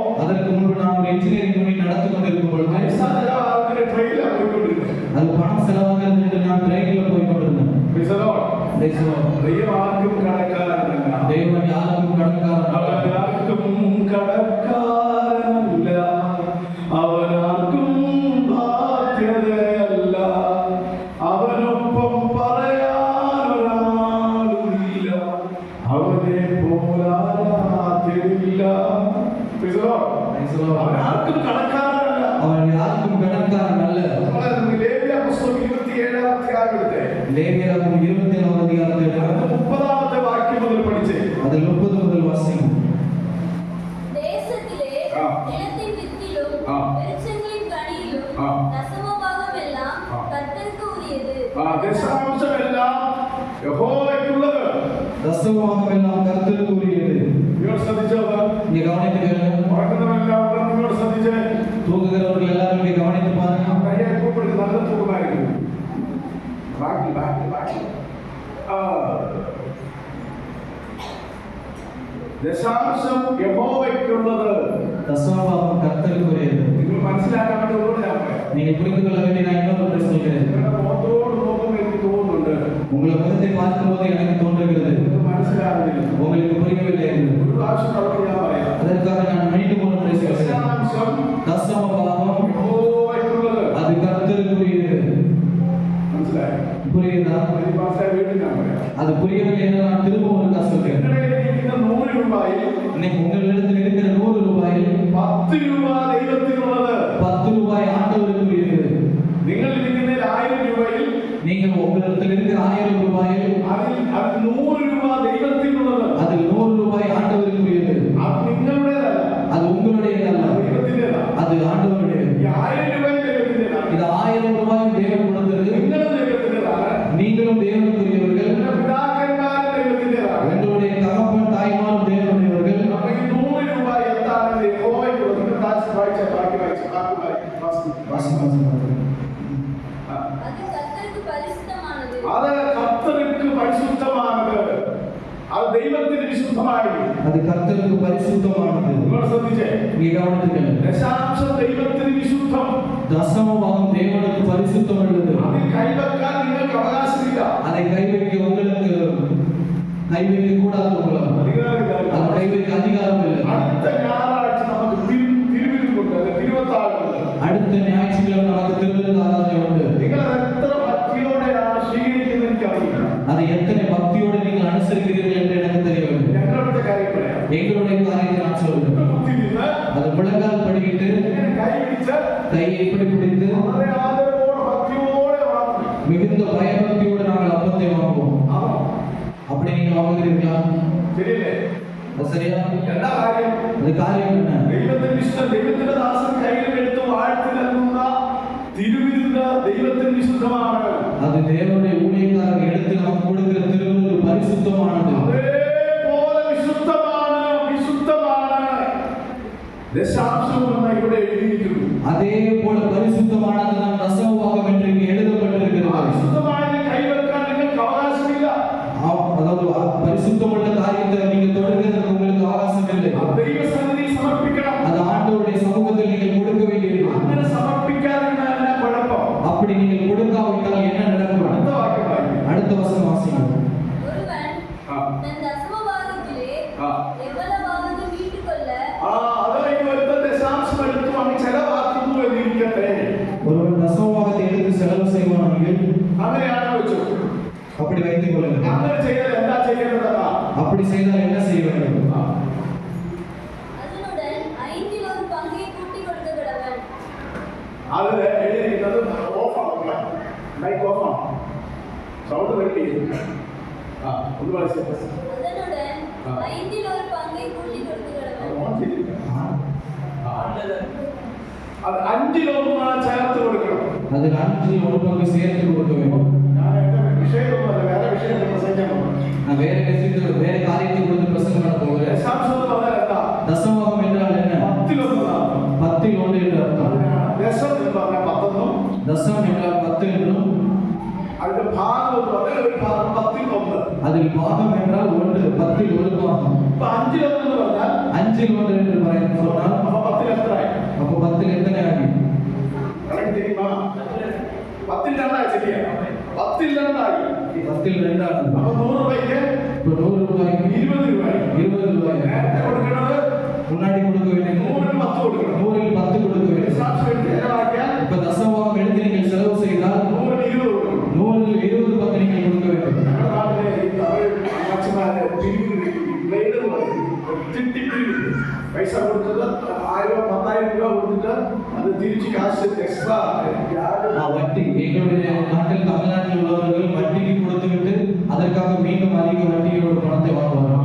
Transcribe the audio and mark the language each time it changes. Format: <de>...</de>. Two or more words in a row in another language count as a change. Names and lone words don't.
<ta>அதற்கு முன்பு நான் ஒரு இன்ஜினியரிங் யூனிட் நடத்தி கொண்டிருக்கும் பொழுது அது பணம் செலவாக இருந்துட்டு நான் ட்ரெயினில் போய் கொண்டிருந்தேன். தெய்வம் யாருக்கும் கடற்காரன் தேவன் யாருக்கும் கடற்காரன் அவர் யாருக்கும் கடற்காரன் அல்ல, அவர் யாருக்கும் பாத்தியதே அல்ல,</ta> <ml>അവനൊപ്പം പറയാനൊരാളുമില്ല, അവനെ പോലാരാത്തില്ല. അവൻ ആർക്കും കടക്കാരനല്ല.</ml> <ta>அவன் யாருக்கும் கடற்காரன் அல்ல.</ta> <ml>ലേവ്യ പുസ്തകം 27-ാം അധ്യായത്തിലെ</ml> <ta>லேவியராகமம் 27-ாம் அதிகாரத்தில்</ta> <ml>30-ാമത്തെ വാക്യം മുതൽ പഠിച്ചേ.</ml> <ta>அதில் 30 முதல் வாசிக்கும். தேசத்திலே நிலத்தின் வித்திலும் விருட்சங்களின் கனியிலும் தசமபாகம் எல்லாம் கர்த்தருக்கு உரியது.</ta> <ml>ദശാംശമെല്ലാം യഹോവയ്ക്കുള്ളത്.</ml> <ta>தசமபாகம் எல்லாம் கர்த்தருக்கு உரியது.</ta> <ml>നിങ്ങൾ ശ്രദ്ധിച്ചോ?</ml> <ta>நீங்க கவனித்துக்கங்க.</ta> <ml>ഉറങ്ങുന്നവരെല്ലാം നിങ്ങൾ ശ്രദ്ധിച്ചേ.</ml> <ta>தூங்குகிறவர்கள் எல்லாரும் இங்கே கவனித்து பாருங்க.</ta> <ml>കയ്യെ കൂപ്പിട്ട് നല്ല തൂക്കമായിരിക്കും. ബാക്കി ബാക്കി ബാക്കി ദശാംശം യഹോവയ്ക്കുള്ളത്.</ml> <ta>தசமபாகம் கர்த்தருக்கு உரியது.</ta> <ml>നിങ്ങൾ മനസ്സിലാക്കാൻ വേണ്ടി ഒന്നുകൂടെ ഞാൻ പറയാം.</ml> <ta>நீங்க புரிந்து கொள்ள வேண்டிய நான் இன்னொரு சொல்கிறேன்.</ta> <ml>നിങ്ങളുടെ മുഖത്തോട് നോക്കുമ്പോൾ എനിക്ക് തോന്നുന്നുണ്ട്</ml> <ta>உங்களை முகத்தை பார்க்கும்போது எனக்கு தோன்றுகிறது</ta> <ml>നിങ്ങൾക്ക് മനസ്സിലാകുന്നില്ല.</ml> <ta>உங்களுக்கு புரியவில்லை என்று.</ta> <ml>ഒരു പ്രാവശ്യം അവിടെ ഞാൻ പറയാം.</ml> <ta>அதற்காக நான் மீண்டும் ஒரு முறை சொல்கிறேன்.</ta> <ml>ദശാംശം</ml> <ta>தசமபாகம்</ta> <ml>യഹോവയ്ക്കുള്ളത്.</ml> <ta>அது கர்த்தருக்கு உரியது.</ta> <ml>മനസ്സിലായോ?</ml> <ta>புரியுதா?</ta> <ml>ഈ ഭാഷ വീണ്ടും ഞാൻ പറയാം.</ml> <ta>அது புரியவில்லை என்று நான் திரும்ப ஒரு சொல்கிறேன்.</ta> <ml>നിങ്ങളുടെ ഇരിക്കുന്ന 100 രൂപയിൽ</ml> <ta>இன்னைக்கு உங்களிடத்தில் இருக்கிற 100 ரூபாயில்</ta> <ml>10 രൂപ ദൈവത്തിനുള്ളത്.</ml> <ta>10 ரூபாய் ஆண்டவருக்கு உரியது.</ta> <ml>നിങ്ങൾ ഇരിക്കുന്ന 1000 രൂപയിൽ</ml> <ta>நீங்கள் உங்களிடத்தில் இருக்கிற 1000 ரூபாயில்</ta> <ml>അതിൽ 100 രൂപ ദൈവത്തിനുള്ളത്.</ml> <ta>அதில் 100 ரூபாய் ஆண்டவருக்கு உரியது.</ta> <ml>അത് നിങ്ങളുടേതല്ല,</ml> <ta>அது உங்களுடையதல்ல,</ta> <ml>ദൈവത്തിൻ്റെതാണ്.</ml> <ta>அது ஆண்டவருடையது.</ta> <ml>ഈ 1000 രൂപയും ദൈവത്തിൻ്റെതാണ്.</ml> <ta>இது 1000 ரூபாயும் தேவன் கொடுத்தது.</ta> <ml>നിങ്ങളും ദൈവത്തിൻ്റെതാണ്.</ml> <ta>நீங்களும் தேவனுக்குரியவர்கள்.</ta> <ml>നിങ്ങളുടെ പിതാക്കന്മാരും ദൈവത്തിൻ്റെതാണ്.</ml> <ta>உங்களுடைய தகப்பன் தாய்மாரும் தேவனுடையவர்கள்.</ta> <ml>അപ്പോൾ ഈ 100 രൂപ എന്താണ് യഹോവയ്ക്കുള്ളത്? നിങ്ങൾ താഴ്ച വായിച്ച ബാക്കി വായിച്ച</ml> <ta>அது கர்த்தருக்கு பரிசுத்தமானது.</ta> <ml>അത് കർത്തർക്ക് പരിശുദ്ധമാണത്. അത് ദൈവത്തിന് വിശുദ്ധമായിരിക്കും.</ml> <ta>அது கர்த்தருக்கு பரிசுத்தமானது.</ta> <ml>നിങ്ങൾ ശ്രദ്ധിച്ചേ.</ml> <ta>நீங்க கவனித்துக்கங்க.</ta> <ml>ദശാംശം ദൈവത്തിന് വിശുദ്ധം.</ml> <ta>தசமபாகம் தேவனுக்கு பரிசுத்தம் உள்ளது.</ta> <ml>അതിൽ കൈവെക്കാൻ നിങ്ങൾക്ക് അവകാശമില്ല.</ml> <ta>அதை கை வைக்க உங்களுக்கு கை வைக்க கூடாது. உங்களுக்கு</ta> <ml>അധികാരമില്ല.</ml> <ta>அது கை வைக்க அதிகாரம் இல்லை.</ta> <ml>അടുത്ത ഞായറാഴ്ച നമുക്ക് തിരുവിരുന്നുണ്ട്, തിരുവത്താഴുണ്ട്.</ml> <ta>அடுத்த ஞாயிற்றுக்கிழமை நமக்கு திருவிழா ஆராதனை உண்டு.</ta> <ml>നിങ്ങൾ എത്ര ഭക്തിയോടെയാണ് സ്വീകരിക്കുന്നത് എനിക്കറിയില്ല.</ml> <ta>அதை எத்தனை பக்தியோடு நீங்கள் அனுசரிக்கிறீர்கள் என்று எனக்கு தெரியவில்லை.</ta> <ml>ഞങ്ങളുടെ കാര്യം പറയാം.</ml> <ta>எங்களுடைய காரியத்தை நான் சொல்கிறேன்.</ta> <ml>കുത്തിയിരുന്ന്</ml> <ta>அது முழங்கால் படிக்கிட்டு</ta> <ml>ഇങ്ങനെ കൈ പിടിച്ച്</ml> <ta>கையை இப்படி பிடித்து</ta> <ml>വളരെ ആദരവോടെ ഭക്തിയോടെ വാങ്ങും.</ml> <ta>மிகுந்த பயபக்தியோடு நாங்கள் அப்பத்தை வாங்குவோம்.</ta> <ml>ആണോ?</ml> <ta>அப்படி நீங்க வாங்குகிறீர்களா?</ta> <ml>ശരിയല്ലേ?</ml> <ta>அது சரியா?</ta> <ml>എന്താ കാര്യം?</ml> <ta>அது காரியம் என்ன?</ta> <ml>ദൈവത്തിന്റെ ഇഷ്ടം, ദൈവത്തിന്റെ ദാസൻ കയ്യിലെടുത്ത് വാഴ്ത്തി നൽകുന്ന തിരുവിരുന്ന് ദൈവത്തിന് വിശുദ്ധമാണ്.</ml> <ta>அது தேவனுடைய ஊழியக்காரர் எடுத்து நமக்கு கொடுக்கிற திருவிருந்து பரிசுத்தமானது.</ta> <ml>അതേപോലെ വിശുദ്ധമാണ്, വിശുദ്ധമാണ്. ദശാംശം എന്ന് ഇവിടെ എഴുതിയിരിക്കുന്നു.</ml> <ta>அதே போல பரிசுத்தமானது நாம் தசமபாகம் என்று இங்கே எழுதப்பட்டிருக்கிறது.</ta> <ml>വിശുദ്ധമായ കൈവെക്കാൻ നിങ്ങൾക്ക് അവകാശമില്ല.</ml> <ta>அதாவது பரிசுத்தமுள்ள காரியத்தை நீங்க தொடர்கிறதுக்கு உங்களுக்கு அவகாசம் இல்லை.</ta> <ml>ദൈവസന്നിധി സമർപ്പിക്കണം.</ml> <ta>அது ஆண்டவருடைய சமூகத்தில் நீங்கள் கொடுக்க வேண்டியிருக்கும்.</ta> <ml>അങ്ങനെ സമർപ്പിക്കാതിരുന്നാൽ എന്നാ കുഴപ്പം?</ml> <ta>அப்படி நீங்கள் கொடுக்காவிட்டால் என்ன நடக்கும்?</ta> <ml>അടുത്ത വാക്യം വായിക്കും.</ml> <ta>அடுத்த வசனம் வாசிங்க. ஒருவன் தன் தசமபாகத்திலே எவ்வளவாவது மீட்டுக்கொள்ள</ta> <ml>അതായത് ഒരുത്ത ദശാംശം എടുത്തു അങ്ങ് ചെലവാക്കുന്നു എന്നിരിക്കട്ടെ.</ml> <ta>ஒருவன் தசமபாகத்தை எடுத்து செலவு செய்வானாണെങ്കിൽ</ta> <ml>അങ്ങനെയാണ് വെച്ചു.</ml> <ta>அப்படி வைத்துக் கொள்ளுங்கள்.</ta> <ml>അങ്ങനെ ചെയ്താൽ എന്താ ചെയ്യേണ്ടതാ?</ml> <ta>அப்படி செய்தால் என்ன செய்ய வேண்டும்? அதனுடன் 5 ஒரு பங்கை கூட்டி கொடுக்க கடவன்.</ta> <ml>അത് എഴുതിയിരിക്കുന്നത് ഓഫാണ്. മൈക്ക് ഓഫാണ്. സൗണ്ട് വെട്ടി. ഒന്ന് വായിച്ചേ.</ml> <ta>அதனுடன் 5 ஒரு பங்கை கூட்டி கொடுக்க கடவன்.</ta> <ml>ഓൺ ചെയ്തിരിക്കണം. അത് 5-1 ചേർത്ത് കൊടുക്കണം.</ml> <ta>அதில் 1/5 சேர்த்து கொடுக்க வேண்டும்.</ta> <ml>ഞാൻ എന്റെ വിഷയമൊന്നുമല്ല, വേറെ വിഷയം പ്രസംഗിക്കാൻ പോകുന്നു.</ml> <ta>நான் வேற காரியத்தை கொடுத்து பிரசங்கம் பண்ண போகிறேன்.</ta> <ml>ദശാംശം എന്ന് പറഞ്ഞാൽ എന്താ?</ml> <ta>தசமபாகம் என்றால் என்ன? 10 என்று அர்த்தம்.</ta> <ml>ദശം എന്ന് പറഞ്ഞാൽ 10 എന്നും,</ml> <ta>தசம் என்றால் 10 என்றும்,</ta> <ml>അതിന്റെ ഭാഗം എന്ന് പറഞ്ഞാൽ ഒരു ഭാഗം 10ൽ 1.</ml> <ta>அதில் பாகம் என்றால் 1, 10ல் 1 பாகம்.</ta> <ml>ഇപ്പൊ 5ൽ 1 എന്ന് പറഞ്ഞാൽ</ml> <ta>5ல் 1 என்று சொன்னால்</ta> <ml>അപ്പൊ 10ൽ എത്രയായി?</ml> <ta>அப்போ 10ல் எத்தனை ஆகி?</ta> <ml>കണക്ക് தெரியுமா? 10ൽ 2 ആയി. ശരിയാ, 10ൽ 2 ആയി.</ml> <ta>10ல் 2 ஆகுது.</ta> <ml>അപ്പൊ 100 രൂപയ്ക്ക്</ml> <ta>இப்போ 100 ரூபாய்க்கு</ta> <ml>20 രൂപയായി.</ml> <ta>20 ரூபாய்.</ta> <ml>നേരത്തെ കൊടുക്കുന്നത്</ml> <ta>முன்னாடி கொடுக்க வேண்டியது</ta> <ml>100ൽ 10 കൊടുക്കണം.</ml> <ta>100ல் 10 கொடுக்க வேண்டும்.</ta> <ml>ദശാംശം എടുത്ത് ചെലവാക്കിയാൽ</ml> <ta>இப்போ தசமபாகம் எடுத்து நீங்கள் செலவு செய்தால்</ta> <ml>100ൽ 20 കൊടുക്കണം.</ml> <ta>100ல் 20 பங்கு நீங்கள் கொடுக்க வேண்டும்.</ta> <ml>ഞങ്ങളുടെ നാട്ടിലെ ഈ തമിഴ് അമ്മച്ചിമാരെ പിരിവ് ബ്ലേഡ് പൈസ കൊടുത്തത് 1000 10,000 രൂപ കൊടുത്തിട്ട് അത് തിരിച്ച് കാശ് എക്സ്ട്രാ</ml> <ta>வட்டி எங்களுடைய நாட்டில் தமிழ்நாட்டில் உள்ளவர்கள் வட்டிக்கு கொடுத்துவிட்டு அதற்காக மீண்டும் அதிக வட்டியோட பணத்தை வாங்குவார்கள்.</ta>